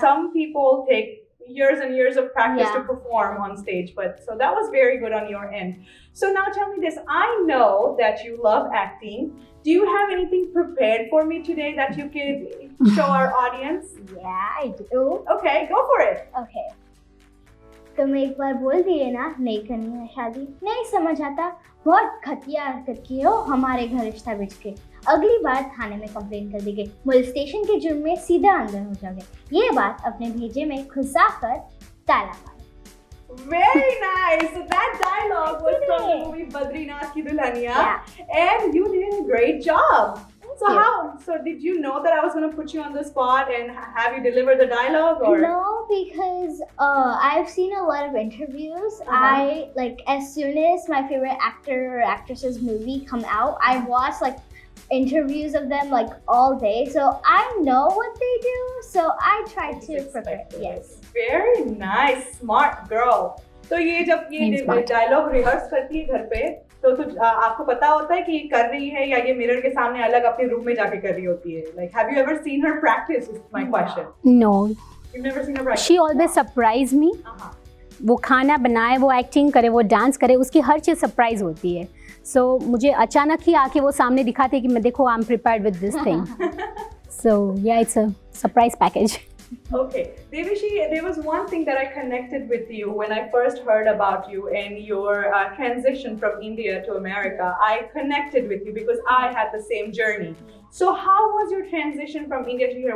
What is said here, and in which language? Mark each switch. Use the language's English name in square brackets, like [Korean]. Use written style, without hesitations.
[English] Some people take years and years of practice Yeah. to perform on stage, but so that was very good on your end. So now tell me this. I know that you love acting. Do you have anything prepared for me today that you could show our audience? Yeah, I do. Okay, go for it. Okay. [Hindi] तुम एक बार बोल दिए ना, नहीं करनी है शादी, नहीं समझ आता, बहुत घटिया हरकत की हो, हमारे घर रिश्ता बिछ के, अगली बार थाने में कंप्लेन कर देंगे, मोलेस्टेशन के जुर्म में सीधा अंदर हो जाओगे, ये बात अपने भेजे में घुसा कर ताला मारो. [English] Very nice. So that dialogue was from the Isn't it? movie Badrinath Ki Dulhaniya, Yeah. and you did a great job. So so did you know that I was going to put you on the spot and have you deliver the dialogue or? No, because I've seen a lot of interviews. I like as soon as my favorite actor or actress's movie come out, I watch like interviews of them like all day. So I know what they do. So I try to prepare. Yes. Very nice, smart girl. [Hindi] तो ये जब ये dialogue rehearse करती है घर पे तो आपको पता होता है कि ये कर रही है या ये मिरर के सामने अलग अपने रूम में जाके कर रही होती है? [English] Like, have you ever seen her practice? Is my question. No. You've never seen her practice. She always surprise me. [Hindi] वो खाना बनाए, वो एक्टिंग करे, वो डांस करे, उसकी हर चीज़ सरप्राइज होती है. [English] So [Hindi] मुझे अचानक ही आके वो सामने दिखाते हैं कि मैं देखो [English] I'm prepared with this thing. So yeah, it's a surprise package. Okay, Devishi, there was one thing that I connected with you when I first heard about you and your transition from India to America. I connected with you because I had the same journey. So how was your transition from India to here?